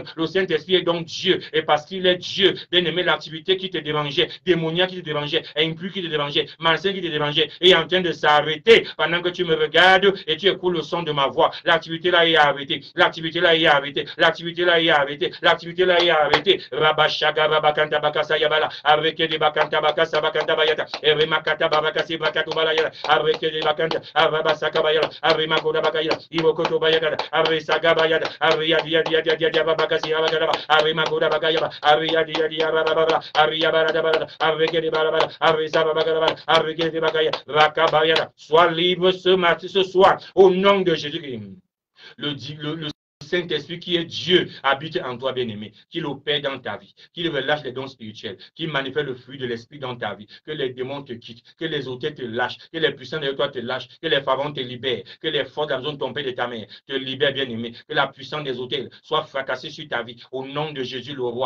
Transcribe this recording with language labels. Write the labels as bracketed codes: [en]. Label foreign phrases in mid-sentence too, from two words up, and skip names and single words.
[fr] Le Saint-Esprit est donc Dieu. Et parce qu'il est Dieu, bien-aimé, l'activité qui te dérangeait, démoniaque qui te dérangeait, impur qui te dérangeait, malsain qui te dérangeait, est en train de s'arrêter pendant que tu me regardes et tu écoutes le son de ma voix. L'activité là est arrêtée. L'activité là est arrêtée. L'activité là est arrêtée. L'activité là est arrêtée. Rabashaga rabakanta bakasa yabala. Avec des bakanta bakasa bakanta bayata. Remakata babakasi bakato balayala. Avec des bakanta. Arabasaka bayala. Arimakoda bakayala. Ivokoto bayagada. Arisaga bayada. Ariyadia dia dia dia dia babakasi abagada. Arimakoda bakayaba. Ariyadia dia bababa. Ariyabara barada. Avec des barabara. Arisaba bagada. Avec des bakaya. Rakabayada. Sois libre ce soir au nom de Jésus-Christ. Le Saint-Esprit qui est Dieu habite en toi, bien-aimé, qu'il opère dans ta vie, qu'il relâche les dons spirituels, qu'il manifeste le fruit de l'Esprit dans ta vie, que les démons te quittent, que les hôtels te lâchent, que les puissants de toi te lâchent, que les pharaons te libèrent, que les forces de la maison de ton père et de ta mère te libèrent, bien-aimé, que la puissance des hôtels soit fracassée sur ta vie, au nom de Jésus le roi.